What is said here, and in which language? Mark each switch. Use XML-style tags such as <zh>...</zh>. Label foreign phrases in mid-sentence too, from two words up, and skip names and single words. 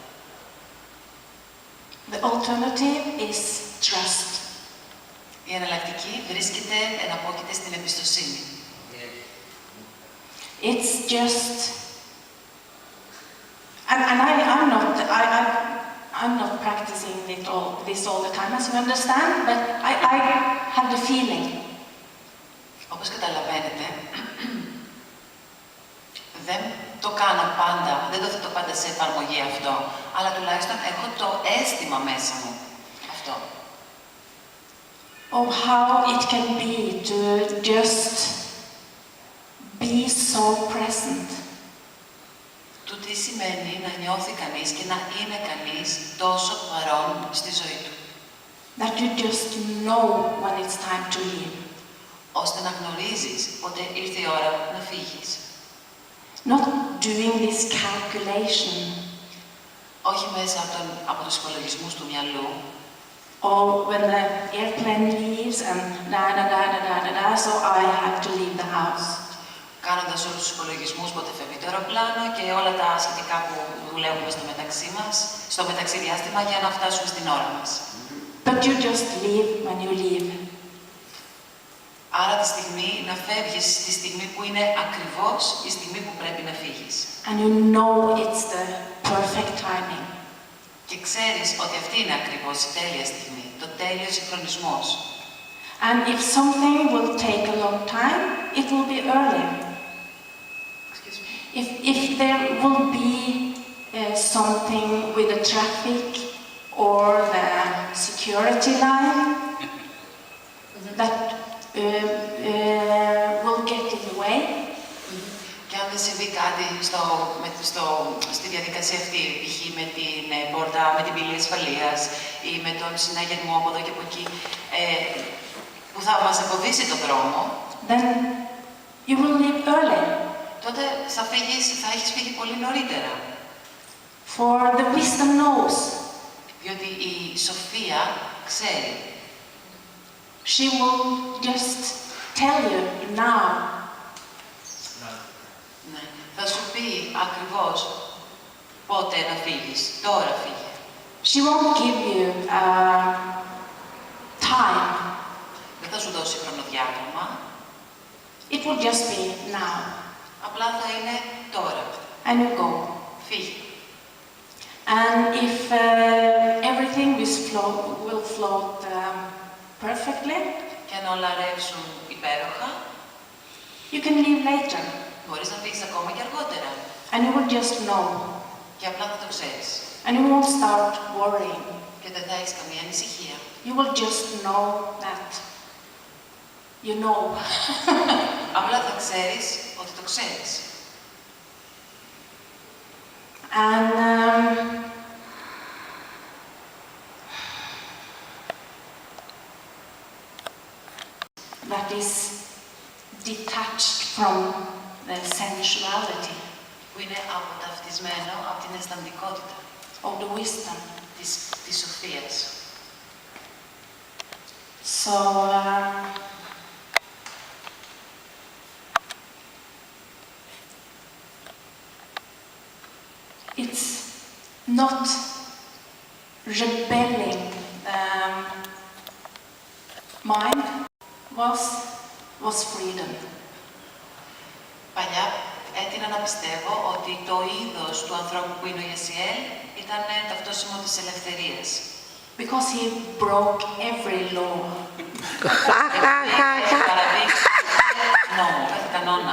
<en>The alternative is trust.</en> <el>Η εναλλακτική βρίσκεται εναπόκειται στην εμπιστοσύνη.</el> <en>It's just, and I'm not practicing this all the time, as you understand, but I have the feeling.</en> <el>Όπως καταλαβαίνετε, δεν το κάνω πάντα, δεν το θέτω πάντα σε εφαρμογή αυτό, αλλά τουλάχιστον έχω το αίσθημα μέσα μου αυτό.</el> <en>Of how it can be to just be so present.</en> <el>Του τι σημαίνει να νιώθει κανείς και να είναι κανείς τόσο παρόν στη ζωή του.</el> <en>That you just know when it's time to leave.</en> <el>Ώστε να γνωρίζεις πότε ήρθε η ώρα να φύγεις.</el> <en>Not doing this calculation.</en> <el>Όχι μέσα από τους υπολογισμούς του μυαλού.</el> <en>Or when the airplane leaves and so I have to leave the house.</en> <el>Κάνοντας όλους τους υπολογισμούς πότε φεύγει το αεροπλάνο και όλα τα σχετικά που δουλεύουμε στο μεταξύ μας, στο μεταξύ διάστημα για να φτάσουμε στην ώρα μας.</el> <en>But you just leave when you leave.</en> <el>Άρα τη στιγμή να φεύγεις στη στιγμή που είναι ακριβώς η στιγμή που πρέπει να φύγεις.</el> <en>And you know it's the perfect timing.</en> <el>Και ξέρεις ότι αυτή είναι ακριβώς η τέλεια στιγμή, το τέλειο συγχρονισμός.</el> <en>And if something will take a long time, it will be early. If there will be something with the traffic or the security line that will get in the way.</en> <el>Και αν δεν συμβεί κάτι στη διαδικασία αυτή, π.χ. με την πόρτα, με την πύλη ασφαλείας ή με τον συναγερμό από εδώ και από εκεί, που θα μας εμποδίσει το δρόμο,</el> <en>Then you will leave early.</en> <el>τότε θα έχεις φύγει πολύ νωρίτερα.</el> <en>For the wisdom knows.</en> <el>Διότι η σοφία ξέρει.</el> <en>She will just tell you now.</en> <el>Ναι. Θα σου πει ακριβώς πότε να φύγεις. Τώρα φύγε.</el> <en>She won't give you time.</en> <el>Δεν θα σου δώσει χρονοδιάγραμμα.</el> <en>It will just be now.</en> <el>Απλά θα είναι τώρα.</el> <en>And you go.</en> <el>Φύγε.</el> <en>And if everything will float perfectly,</en> <el>Και αν όλα ρεύσουν υπέροχα,</el> <en>you can leave later.</en> <el>μπορείς να φύγεις ακόμα και αργότερα.</el> <en>And you will just know.</en> <el>Και απλά θα το ξέρεις.</el> <en>And you won't start worrying.</en> <el>Και δεν θα έχεις καμία ανησυχία.</el> <en>You will just know that you know.</en> <el>Απλά θα ξέρεις ότι το ξέρεις.</el> <en>And that is detached from the sensuality</en> <el>Που είναι αποταυτισμένο από την αισθαντικότητα</el> <en>of the wisdom.</en> <el>της σοφίας.</el> <en>So it's not rebelling. Mind was freedom.</en> <el>Παλιά έτεινα να πιστεύω ότι το είδος του ανθρώπου που είναι ο Ιασιέλ ήταν ταυτόσιμο της ελευθερίας.</el> <en>Because he broke every law.</en> <el>Έχει παραδείξει νόμο, κάθε κανόνα.</el>